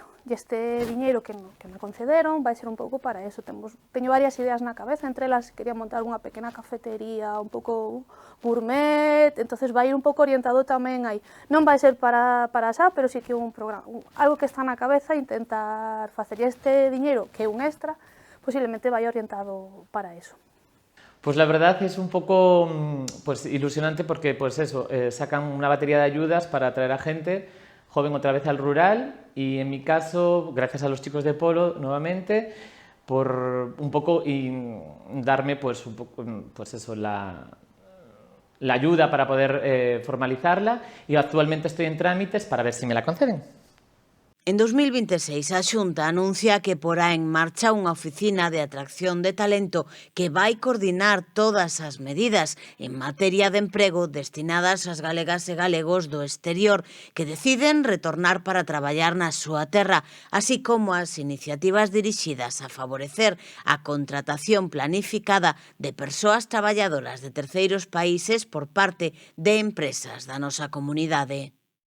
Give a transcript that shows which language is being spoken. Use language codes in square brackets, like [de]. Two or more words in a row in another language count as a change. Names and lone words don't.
[gl] E este diñeiro que me concederon vai ser un pouco para eso. Teño varias ideas na cabeza, entre elas quería montar unha pequena cafetería un pouco gourmet, entonces vai ir un pouco orientado tamén aí. Non vai ser para xa, pero sí que un programa, algo que está na cabeza, intentar facer este diñeiro, que é un extra, posiblemente vai orientado para eso. [es] Pues la verdad es un poco pues, ilusionante porque pues eso, sacan una batería de ayudas para atraer a gente joven otra vez al rural y en mi caso, gracias a los chicos de Polo nuevamente, por un poco y darme pues, un poco, pues eso, la ayuda para poder formalizarla y actualmente estoy en trámites para ver si me la conceden. [gl] En 2026, a Xunta anuncia que porá en marcha unha oficina de atracción de talento que vai coordinar todas as medidas en materia de emprego destinadas ás galegas e galegos do exterior que deciden retornar para traballar na súa terra, así como as iniciativas dirixidas a favorecer a contratación planificada de persoas traballadoras de terceiros países por parte de empresas da nosa comunidade.